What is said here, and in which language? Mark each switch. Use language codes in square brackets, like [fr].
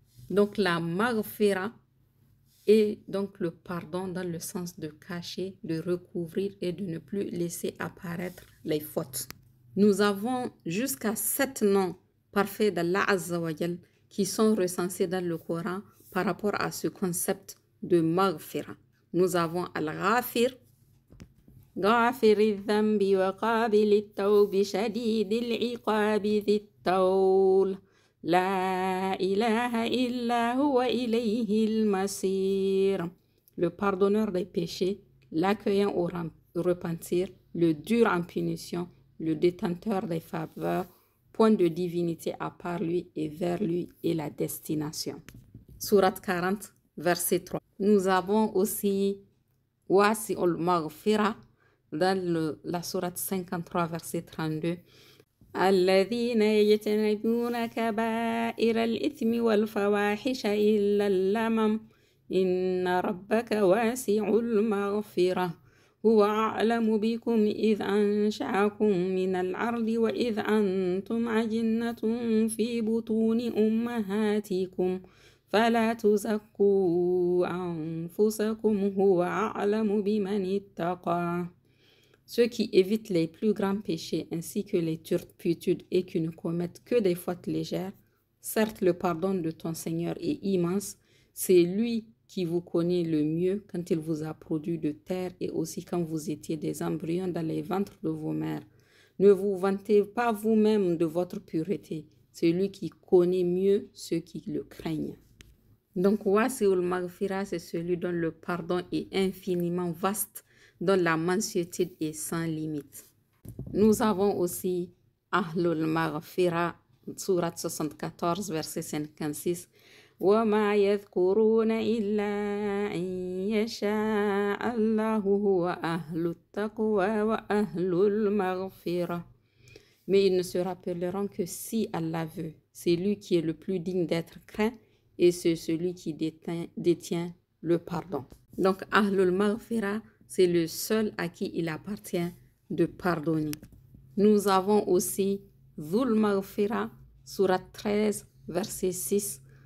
[fr] Donc la maghfira est donc le pardon dans le sens de cacher, de recouvrir et de ne plus laisser apparaître les fautes. Nous avons jusqu'à 7 noms parfaits d'Allah Azza wa Jal qui sont recensés dans le Coran par rapport à ce concept de maghfira. Nous avons [ar] Al-Ghafir, غافر الذنب وقابل التوب شديد العقاب ذي الطول لا إله إلا هو إليه المصير. [fr] Le pardonneur des péchés, l'accueillant au repentir, le dur en punition, le détenteur des faveurs, point de divinité à part lui et vers lui est la destination. Sourate 40, verset 3. Nous avons aussi Wasi'ul Maghfira dans la sourate 53, verset 32. [ar] الذين يجتنبون كبائر الإثم والفواحش إلا اللمم إن ربك واسع المغفرة هو أعلم بكم إذ أنشأكم من الأرض وإذ أنتم أجنة في بطون أمهاتكم فلا تزكوا أنفسكم هو أعلم بمن اتقى. [fr] Ceux qui évitent les plus grands péchés ainsi que les turpitudes et qui ne commettent que des fautes légères, certes le pardon de ton Seigneur est immense, c'est lui qui vous connaît le mieux quand il vous a produit de terre et aussi quand vous étiez des embryons dans les ventres de vos mères. Ne vous vantez pas vous-même de votre pureté, c'est lui qui connaît mieux ceux qui le craignent. Donc, Wasi'ul Maghfira, c'est celui dont le pardon est infiniment vaste, dont la mansuétude est sans limite. Nous avons aussi Ahlul Maghfira, sourate 74, verset 56. [ar] وما يذكرون إلا أن يشاء الله هو أهل التقوى وأهل المغفرة. [fr] Mais ils ne se rappelleront que si Allah veut. C'est lui qui est le plus digne d'être craint et c'est celui qui détient le pardon. Donc, Ahlul Maghfira, c'est le seul à qui il appartient de pardonner. Nous avons aussi Dhul Maghfira, sourate 13, verset 6.